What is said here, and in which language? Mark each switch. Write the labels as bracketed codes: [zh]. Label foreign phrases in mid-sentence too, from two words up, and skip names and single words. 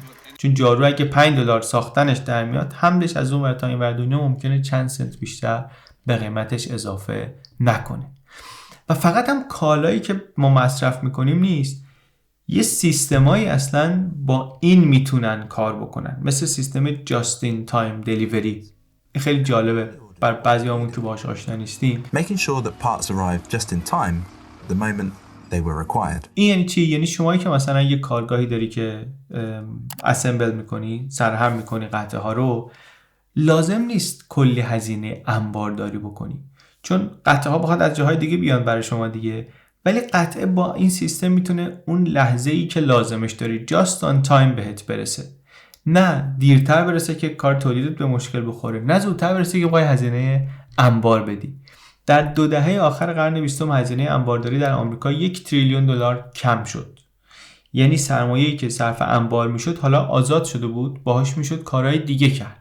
[fa] چون جارو اگه $5 ساختنش در میاد، حملش از اون ور تا این ور دنیا ممکنه چند سنت بیشتر به قیمتش اضافه نکنه. و فقط هم کالایی که ما مصرف میکنیم نیست، یه سیستمایی اصلا با این میتونن کار بکنن، مثل سیستم [en] just in time delivery. [fa] خیلی جالبه بر بعضیامون که باهاش آشنا نیستیم. [en] Making sure that parts arrive just in time the moment they were required. [fa] این یعنی چی؟ یعنی شمایی که مثلا یه کارگاهی داری که اسمبل میکنی، سرهم میکنی قطعه ها رو، لازم نیست کلی هزینه انبارداری بکنی، چون قطعه ها بخواد از جاهای دیگه بیان برای شما دیگه، ولی قطعه با این سیستم میتونه اون لحظه‌ای که لازمش داری [en] just on time [fa] بهت برسه. نه دیرتر برسه که کار تولیدت به مشکل بخوره، نه زودتر برسه که باید هزینه انبار بدی. در 2 دهه آخر قرن 20 هزینه انبارداری در آمریکا $1 تریلیون کم شد. یعنی سرمایه‌ای که صرف انبار میشد حالا آزاد شده بود، باهاش میشد کارهای دیگه کرد.